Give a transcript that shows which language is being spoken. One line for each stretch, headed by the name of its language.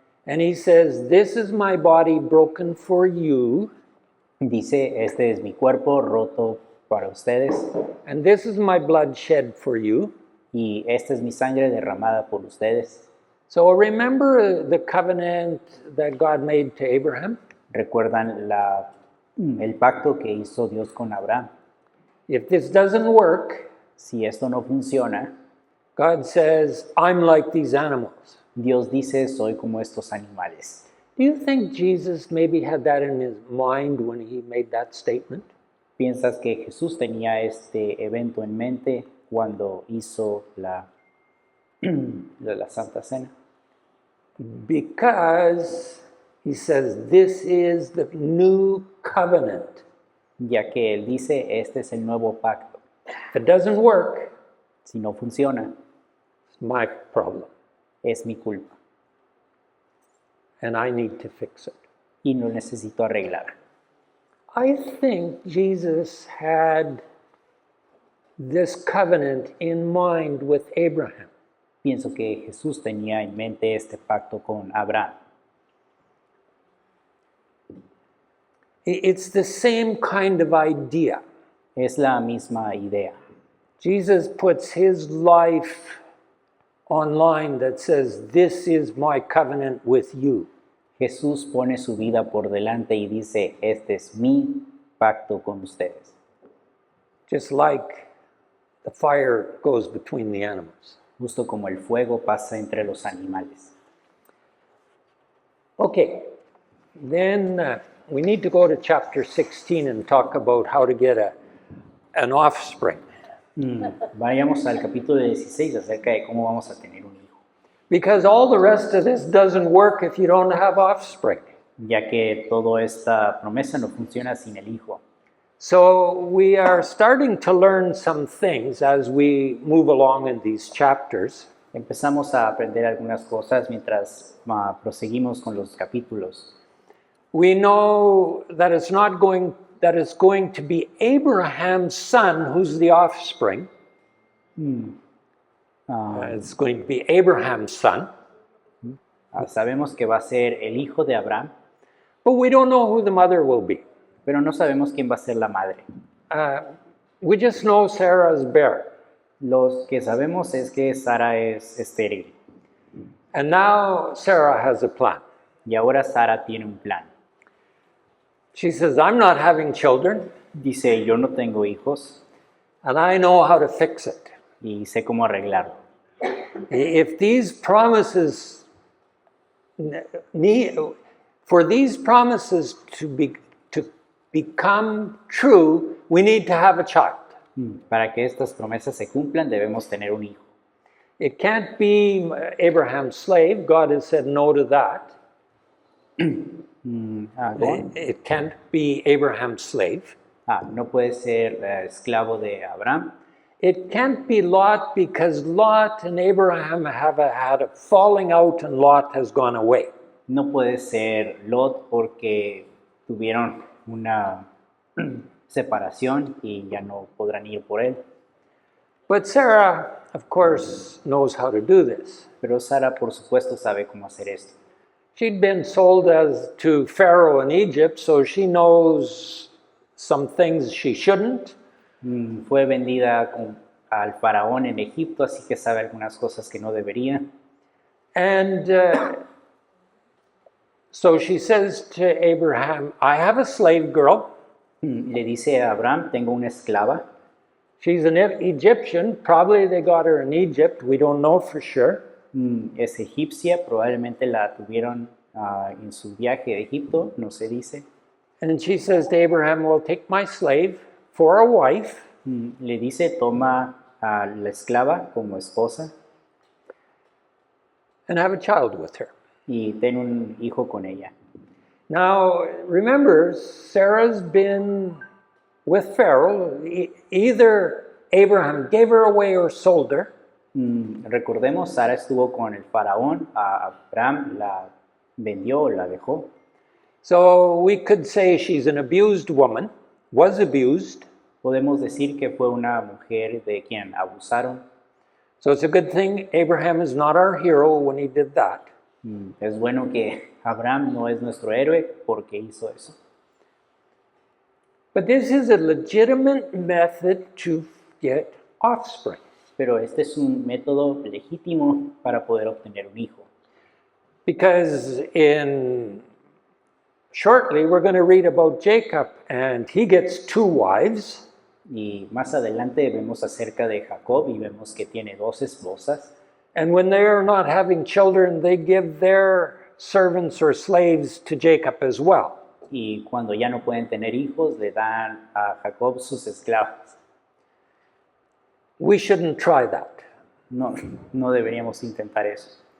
English: and he says, "This is my body broken for you,
Spanish: dice, este es mi cuerpo roto para ustedes
English: and this is my blood shed for you."
Spanish: y esta es mi sangre derramada por ustedes.
English: So remember the covenant that God made to Abraham?
Spanish: ¿Recuerdan el pacto que hizo Dios con Abraham?
English: If this doesn't work,
Spanish: Si esto no funciona,
English: God says, I'm like these animals.
Spanish: Dios dice, soy como estos animales.
English: Do you think Jesus maybe had that in his mind when he made that statement?
Spanish: ¿Piensas que Jesús tenía este evento en mente cuando hizo la Santa Cena?
English: Because he says, this is the new covenant.
Spanish: Ya que Él dice, este es el nuevo pacto.
English: If it doesn't work,
Spanish: Si no funciona,
English: it's my problem,
Spanish: es mi culpa
English: and I need to fix it.
Spanish: y lo necesito arreglar.
English: I think Jesus had this covenant in mind with Abraham.
Spanish: Pienso que Jesús tenía en mente este pacto con Abraham.
English: It's the same kind of idea.
Spanish: Es la misma idea.
English: Jesus puts his life online that says, this is my covenant with you.
Spanish: Jesús pone su vida por delante y dice, este es mi pacto con ustedes.
English: Just like the fire goes between the animals.
Spanish: Justo como el fuego pasa entre los animales.
English: Okay, then we need to go to chapter 16 and talk about how to get an offspring.
Spanish: Vayamos al capítulo 16 acerca de cómo vamos a tener un hijo.
English: Because all the rest of this doesn't work if you don't have offspring.
Spanish: Ya que toda esta promesa no funciona sin el hijo.
English: So we are starting to learn some things as we move along in these chapters.
Spanish: Empezamos a aprender algunas cosas mientras proseguimos con los capítulos.
English: We know that it's going to be Abraham's son who's the offspring. It's going to be Abraham's son.
Spanish: Sabemos que va a ser el hijo de Abraham,
English: But we don't know who the mother will be.
Spanish: pero no sabemos quién va a ser la madre.
English: We just know Sarah's barren.
Spanish: Lo que sabemos es que Sara es estéril
English: And now Sarah has a plan.
Spanish: y ahora Sara tiene un plan.
English: She says, I'm not having children,
Spanish: Dice, yo no tengo hijos
English: and I know how to fix it.
Spanish: y sé cómo arreglarlo.
English: If these promises for these promises to become true, we need to have a child.
Spanish: Para que estas promesas se cumplan, debemos tener un hijo.
English: It can't be Abraham's slave. God has said no to that. Go on. It can't be Abraham's slave.
Spanish: No puede ser esclavo de Abraham.
English: It can't be Lot because Lot and Abraham have had a falling out and Lot has gone away.
Spanish: No puede ser Lot porque tuvieron una separación y ya no podrán ir por él.
English: But Sarah, of course, knows how to do this.
Spanish: Pero Sara, por supuesto, sabe cómo hacer esto.
English: She'd been sold to Pharaoh in Egypt, so she knows some things she shouldn't.
Spanish: Fue vendida al faraón en Egipto, así que sabe algunas cosas que no debería.
English: And so she says to Abraham, I have a slave girl.
Spanish: Le dice a Abraham, tengo una esclava.
English: She's an Egyptian. Probably they got her in Egypt. We don't know for sure.
Spanish: Es egipcia, probablemente la tuvieron en su viaje a Egipto, no se dice.
English: And she says to Abraham, well, take my slave for a wife.
Spanish: Le dice, toma a la esclava como esposa
English: And have a child with her.
Spanish: y ten un hijo con ella.
English: Now, remember, Sarah's been with Pharaoh. Either Abraham gave her away or sold her.
Spanish: Recordemos, Sara estuvo con el faraón, a Abraham la vendió o la dejó.
English: So we could say she's an abused woman, was abused.
Spanish: Podemos decir que fue una mujer de quien abusaron.
English: So it's a good thing Abraham is not our hero when he did that.
Spanish: Es bueno que Abraham no es nuestro héroe porque hizo eso.
English: But this is a legitimate method to get offspring.
Spanish: Pero este es un método legítimo para poder obtener un hijo.
English: Because shortly we're going to read about Jacob, and he gets 2 wives.
Spanish: Y más adelante vemos acerca de Jacob y vemos que tiene 2 esposas.
English: And when they're not having children, they give their servants or slaves to Jacob as well.
Spanish: Y cuando ya no pueden tener hijos, le dan a Jacob sus esclavas.
English: We shouldn't try that
Spanish: No, no deberíamos intentar eso,